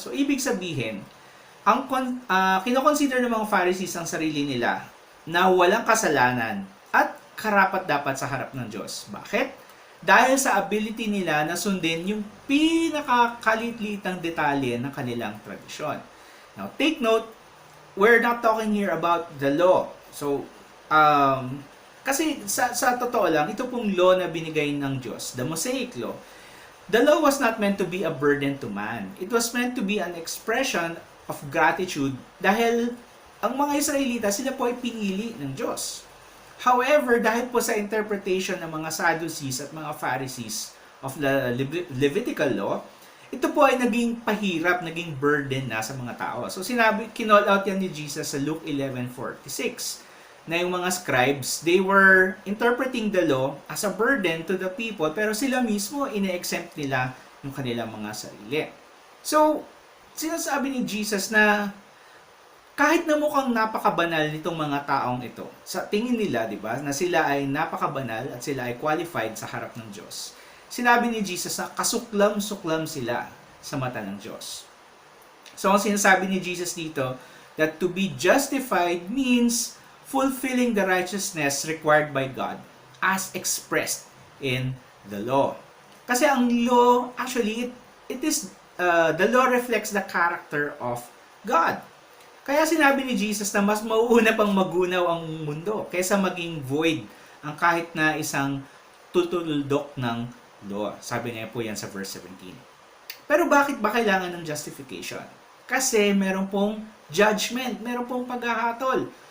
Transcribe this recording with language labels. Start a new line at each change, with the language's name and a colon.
Filipino: So, ibig sabihin, ang kinoconsider ng mga Pharisees ang sarili nila na walang kasalanan at karapat-dapat sa harap ng Diyos. Bakit? Dahil sa ability nila na sundin yung pinakakalitlitang detalye ng kanilang tradisyon.
English: Now, take note, we're not talking here about the law.
Filipino: So, kasi sa totoo lang, ito pong law na binigay ng Diyos,
English: the Mosaic Law, the law was not meant to be a burden to man. It was meant to be an expression of gratitude
Filipino: dahil ang mga Israelita, sila po ay pinili ng Diyos. However, dahil po sa interpretation ng mga Sadducees at mga Pharisees of the Levitical law, ito po ay naging pahirap, naging burden na sa mga tao. So kinall out yan ni Jesus sa Luke 11:46, na yung mga scribes,
English: they were interpreting the law as a burden to the people,
Filipino: pero sila mismo ine-exempt nila yung kanilang mga sarili. So, sinasabi ni Jesus na kahit na mukhang napakabanal nitong mga taong ito, sa tingin nila, di ba, na sila ay napakabanal at sila ay qualified sa harap ng Diyos, sinabi ni Jesus na kasuklam-suklam sila sa mata ng Diyos. So, ang sinasabi ni Jesus dito,
English: that to be justified means fulfilling the righteousness required by God as expressed in the law.
Filipino: Kasi ang law,
English: actually, the law reflects the character of God.
Filipino: Kaya sinabi ni Jesus na mas mauuna pang magunaw ang mundo kaysa maging void ang kahit na isang tutuldok ng law. Sabi niya po yan sa verse 17. Pero bakit ba kailangan ng justification? Kasi meron pong judgment, meron pong paghahatol.